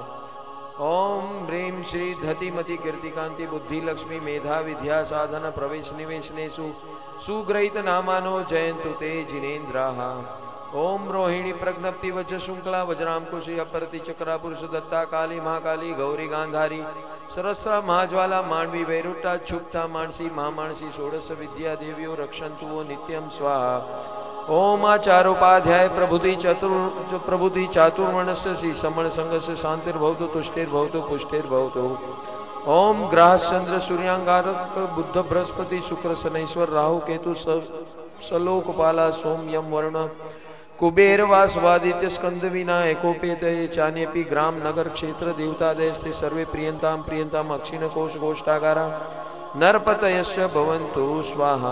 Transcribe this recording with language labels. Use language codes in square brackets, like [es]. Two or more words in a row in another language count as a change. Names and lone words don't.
[sa] ઓમ હ્રીમ શ્રી ધતિમતિ કીર્તિકાંતિ બુદ્ધિ લક્ષ્મી મેધા વિદ્યા સાધન પ્રવેશ નિવેશનેષુ સુગ્રહિત નામાનો જયંતુ તે જિનેન્દ્રાઃ. ઓમ રોહિણી પ્રજ્ઞપ્તિ વજ્ર શુંકલા વજરામકુશી અપરતિ ચક્રા પુરુષ દત્તા કાલી મહાકાલી ગૌરી ગાંધારી સરસ્રા મહાજ્વાલા માંડવી વૈરુટ્ટા છુપ્તા માણસી મહામાણસી ષોડશ વિદ્યા દેવીઓ રક્ષંતુઓ નિત્યમ સ્વાહા. ओम आचारोपाध्याय प्रभुति चातुर्वर्णस्य श्री समण संघस्य शांतिर्भवतु तुष्टिर्भवतु पुष्टिर्भवतु। ओम ग्रहश्चंद्र सूर्यांगारक बुद्ध बृहस्पति शुक्र शनैश्वर राहु केतु सलोकपाला सोम यम वर्ण कुबेर वासवादित्य स्कंद विनायकोपेत चान्यपि ग्राम नगर क्षेत्र देवता देशते सर्वे प्रियंताम प्रियंताम अक्षिण कोश गोष्ठागारा नरपतयस्य भवन्तु स्वाहा।